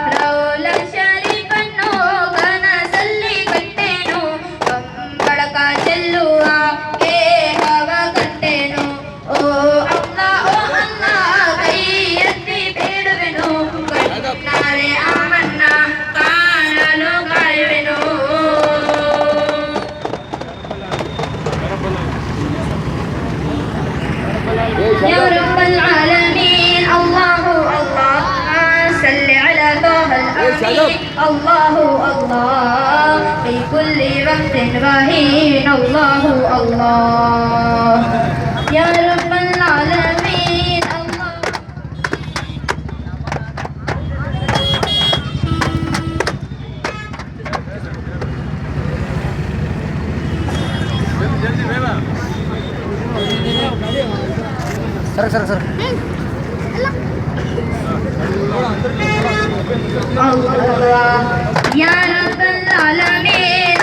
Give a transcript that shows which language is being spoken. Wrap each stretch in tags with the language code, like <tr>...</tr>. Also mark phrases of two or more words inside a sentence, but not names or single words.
<kn>ರೌಲ ಶರೀಫನ್ನು ಕನಸಲ್ಲಿ ಕಂಡೆನು, ಕಂಬಳಕ ಚೆಲ್ಲುವ ಹವ ಕಂಡೆನು. ಓ ಅಲ್ಲಾಹ್ ಕೈ ಎತ್ತಿ ಬೇಡುವೆನು, ಕಣ್ಣಾರೆ ಆಮನ್ನ ಕಾಣಲು ಕಾಯುವೆನು.</kn> <ar>يا رب العالمين الله الله صل على طه الأمين. الله الله في كل وقت وحين. الله الله يا رب العالمين. الله सर الله يا رب العالمين.</ar>